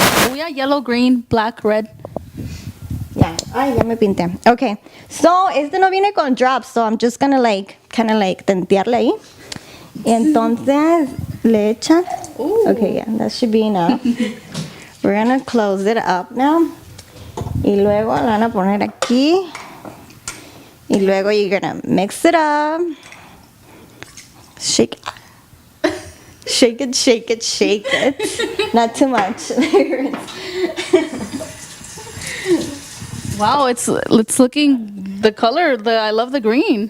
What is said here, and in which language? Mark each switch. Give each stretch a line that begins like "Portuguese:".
English: Oh, yeah, yellow, green, black, red.
Spanish: Yeah. Ay, ya me pinté. Okay.
English: So,
Spanish: este no viene con drops,
English: so I'm just gonna kind of
Spanish: tentearle ahí. Y entonces, le echan. Ooh.
English: Okay, yeah, that should be enough. We're gonna close it up now.
Spanish: Y luego la van a poner aquí. Y luego
English: you're gonna mix it up. Shake it. Shake it. Not too much. Wow, it's looking, the color, I love the green.